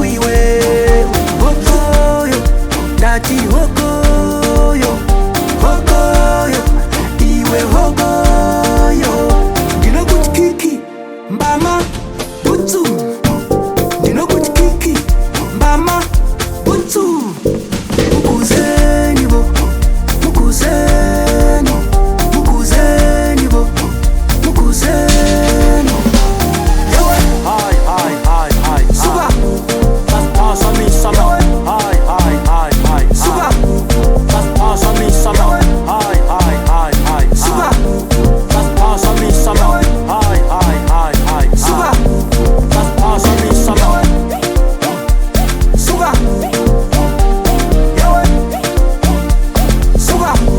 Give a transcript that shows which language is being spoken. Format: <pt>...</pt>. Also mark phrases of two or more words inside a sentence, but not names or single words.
<sn>iwe, hokoyo ndati hokoyo, hokoyo iwe hokoyo, ndinokuti kiki mbama butsu, ndinokuti kiki mbama butsu, mkhuzeni bo, mkhuzeni, mkhuzeni bo, mkhuzeni. Hi, hi, hi, hi, hi.</sn> <zu>Suka,</zu> <en>Just pass on me some. Hi, hi, hi, hi, hi.</en> <zu>suka,</zu> <en>Just pass on me some. Hi, hi, hi, hi, hi.</en> <zu>suka,</zu> <en>Just pass on me some. Hi, hi, hi, hi,</en> <zu>suka, hi.</zu> <en>Just pass on me some.</en> <zu>suka, suka.</zu>